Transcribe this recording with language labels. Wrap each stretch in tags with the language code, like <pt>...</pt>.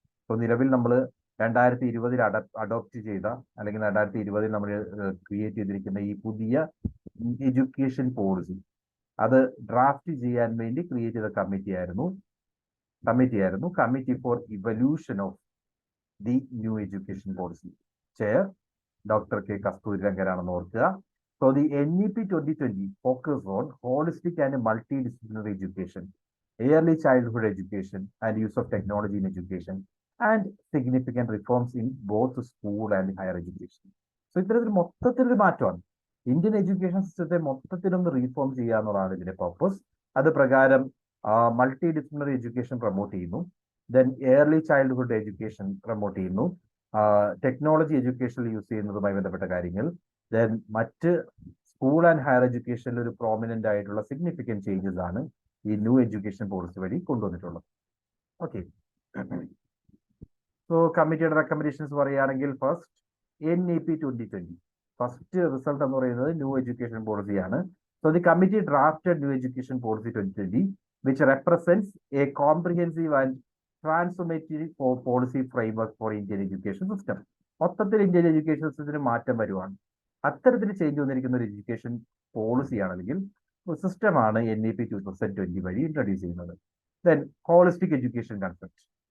<ml>So നിലവിൽ നമ്മൾ 2020 adopt ചെയ്ത അല്ലെങ്കിൽ 2020 നമ്മൾ ക്രിയേറ്റ് ചെയ്തിരിക്കുന്ന ഈ പുതിയ എഡ്യൂക്കേഷൻ പോളിസി അത് ഡ്രാഫ്റ്റ് ചെയ്യാൻ വേണ്ടി ക്രിയേറ്റ് ചെയ്ത കമ്മിറ്റിയായിരുന്നു committee for evolution of the new education policy. Chair doctor K കസ്തൂരി രംഗനാണെന്ന് ഓർക്കുക.</ml> <en>So the NEP 2020 focus on holistic and multidisciplinary education, early childhood education, and use of technology in education, and significant reforms in both school and higher education.</en> <ml>So ഇത്തരത്തിൽ മൊത്തത്തിലൊരു മാറ്റമാണ്. Indian education സിസ്റ്റത്തെ മൊത്തത്തിലൊന്ന് reform ചെയ്യുക എന്നുള്ളതാണ് ഇതിന്റെ purpose. അത് പ്രകാരം മൾട്ടി ഡിസിപ്ലിനറി എഡ്യൂക്കേഷൻ പ്രൊമോട്ട് ചെയ്യുന്നു, then early childhood education promote ചെയ്യുന്നു, ടെക്നോളജി എഡ്യൂക്കേഷനിൽ യൂസ് ചെയ്യുന്നതുമായി ബന്ധപ്പെട്ട കാര്യങ്ങൾ, ദെൻ മറ്റ് സ്കൂൾ ആൻഡ് ഹയർ എഡ്യൂക്കേഷനിൽ ഒരു പ്രോമിനന്റ് ആയിട്ടുള്ള സിഗ്നിഫിക്കന്റ് ചേഞ്ചസ് ആണ് ഈ ന്യൂ എഡ്യൂക്കേഷൻ പോളിസി വഴി കൊണ്ടുവന്നിട്ടുള്ളത്. ഓക്കെ, സോ കമ്മിറ്റിയുടെ റെക്കമെൻഡേഷൻസ് പറയുകയാണെങ്കിൽ ഫസ്റ്റ് NEP 2020 ഫസ്റ്റ് റിസൾട്ട് എന്ന് പറയുന്നത് new education പോളിസിയാണ്.</ml> <en>So the committee drafted new education policy 2020 which represents a comprehensive and transformative policy framework for Indian education system.</en> <ml>മൊത്തത്തിൽ Indian education സിസ്റ്റത്തിന് മാറ്റം വരുവാണ്. അത്തരത്തിൽ ചേഞ്ച് വന്നിരിക്കുന്ന ഒരു എഡ്യൂക്കേഷൻ പോളിസിയാണ് അല്ലെങ്കിൽ സിസ്റ്റമാണ് NEP 2020 വഴി ഇൻട്രൊഡ്യൂസ് ചെയ്യുന്നത്.</ml> <en>Then holistic education concept.</en>